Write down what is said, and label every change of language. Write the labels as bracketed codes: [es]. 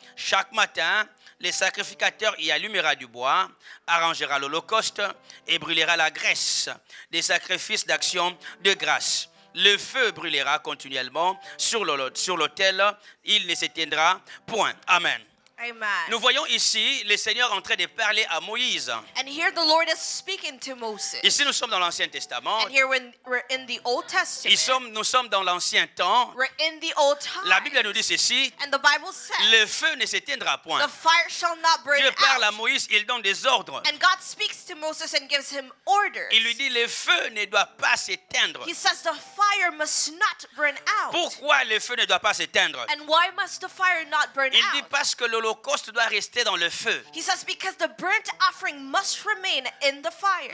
[fr] Chaque matin, le sacrificateur y allumera du bois, arrangera l'holocauste et brûlera la graisse des sacrifices d'action de grâce. Le feu brûlera continuellement sur l'autel, il ne s'éteindra point. Amen. Amen. Nous voyons ici le Seigneur en train de parler à Moïse. [en] And here the Lord is speaking to Moses. [fr] Ici, nous sommes dans l'Ancien Testament. [en] And here when we're in the Old Testament, [fr] Nous sommes dans l'Ancien temps. [en] we're in the Old Time. [fr] La Bible nous dit ceci, [en] And the Bible says, [fr] le feu ne s'éteindra point. [en] the fire shall not burn [fr] Dieu parle à [en] out. [fr] Moïse, il donne des ordres. [en] And God speaks to Moses and gives him orders. [fr] Il lui dit, le feu ne doit pas s'éteindre. [en] He says the fire must not burn out. [fr] Pourquoi le feu ne doit pas s'éteindre? [en] And why must the fire not burn [fr] Il dit [en] out? [fr] parce que l'Holocauste doit rester dans le feu. [en] He says because the burnt offering must remain in the fire.